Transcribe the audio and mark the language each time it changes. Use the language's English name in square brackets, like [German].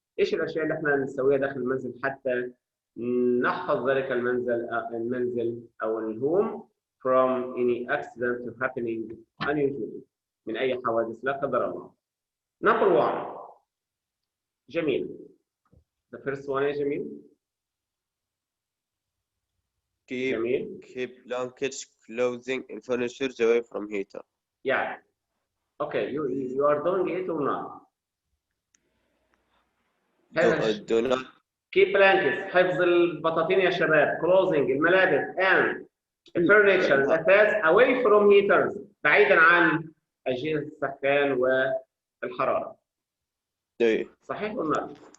[Arabic] إيش الأشياء اللي احنا نسويها داخل المنزل حتى نحفظ ذلك المنزل أو الهوم [English] from any accident happening unusually، [Arabic] من أي حوادث لا قدر الله. [English] Number 1 جميل. The first one يا جميل. Keep blankets, clothing, and furniture away from heater. Yeah. Okay, you are doing it or not? Do not. Keep blankets، [Arabic] حفظ البطاطين يا شباب. [English] Clothing [Arabic] الملابس [English] and furniture [Arabic] الأثاث [English] away from heaters، [Arabic] بعيدا عن أجهزة السخان والحرارة. صحيح ولا لا؟